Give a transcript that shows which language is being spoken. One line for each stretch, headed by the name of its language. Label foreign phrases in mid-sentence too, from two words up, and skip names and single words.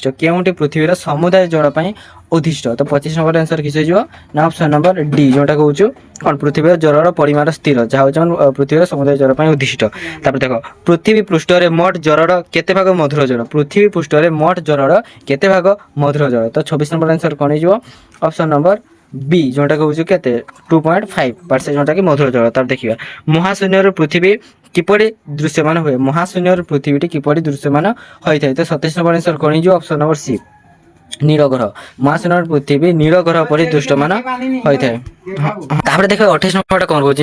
Odia: କେଉଁଟି ପୃଥିବୀର ସମୁଦାୟ ଜଳ ପାଇଁ ଉଦ୍ଦିଷ୍ଟ? ତ 25
English: number answer
Odia: କିସ ହେଇଯିବ ନା
English: option number D
Odia: ଯେଉଁଟା କହୁଛୁ କ'ଣ ପୃଥିବୀର ଜଳର ପରିମାଣ ସ୍ଥିର ଯାହା ହେଉଛି ଆମର ପୃଥିବୀର ସମୁଦାୟ ଜଳ ପାଇଁ ଉଦ୍ଦିଷ୍ଟ। ତାପରେ ଦେଖ ପୃଥିବୀ ପୃଷ୍ଠରେ ମୋଟ ଜଳର କେତେ ଭାଗ ମଧୁର ଜଳ? ପୃଥିବୀ ପୃଷ୍ଠରେ ମୋଟ ଜଳର କେତେ ଭାଗ ମଧୁର ଜଳ? ତ 26
English: number answer
Odia: କ'ଣ ହେଇଯିବ?
English: option number B
Odia: যেটা কହୁଛୁ କେତେ 2.5% ଯେଉଁଟାକି ମଧୁର ଜଳ। ତାପରେ ଦେଖିବା ମହାଶୂନ୍ୟରୁ ପୃଥିବୀ କିପରି ଦୃଶ୍ୟମାନ ହୁଏ? ମହାଶୂନ୍ୟରୁ ପୃଥିବୀଟି କିପରି ଦୃଶ୍ୟମାନ ହୋଇଥାଏ? ତ 27
English: number answer
Odia: କ'ଣ ହେଇଯିବ?
English: option number C
Odia: ନୀଳ ଗ୍ରହ। ମହାଶୂନ୍ୟରୁ ପୃଥିବୀ ନୀଳ ଗ୍ରହ ପରି ଦୃଶ୍ୟମାନ ହୋଇଥାଏ। ତାପରେ ଦେଖ 28 ନମ୍ବରଟା କ'ଣ କହୁଛି?